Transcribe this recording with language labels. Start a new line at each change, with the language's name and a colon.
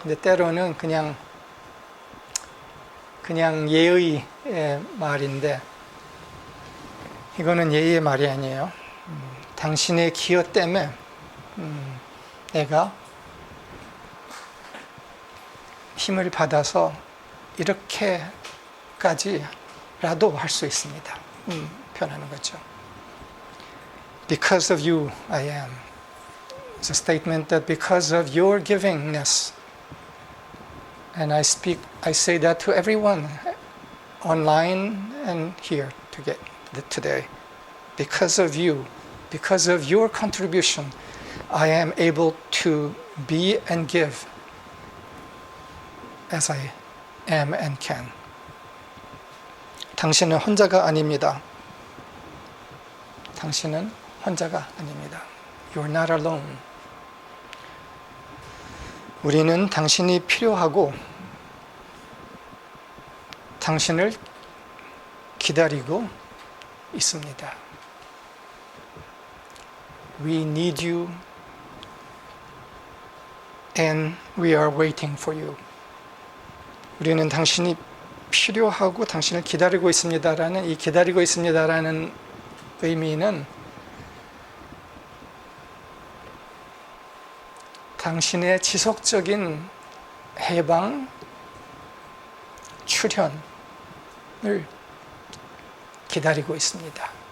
Korean: 근데 때로는 그냥 예의의 말인데, 이거는 예의의 말이 아니에요. 당신의 기여 때문에 내가 힘을 받아서 이렇게까지라도 할 수 있습니다. 표현하는 거죠.
English: Because of you, I am. It's a statement that because of your givingness, and I say that to everyone online and here today. Because of you, because of your contribution, I am able to be and give as I am and can.
Korean: 당신은 혼자가 아닙니다. 당신은 혼자가 아닙니다.
English: You're not alone.
Korean: 우리는 당신이 필요하고 당신을 기다리고 있습니다.
English: We need you and we are waiting for you.
Korean: 우리는 당신이 필요하고 당신을 기다리고 있습니다라는 이 기다리고 있습니다라는 의미는 당신의 지속적인 해방, 출현을 기다리고 있습니다.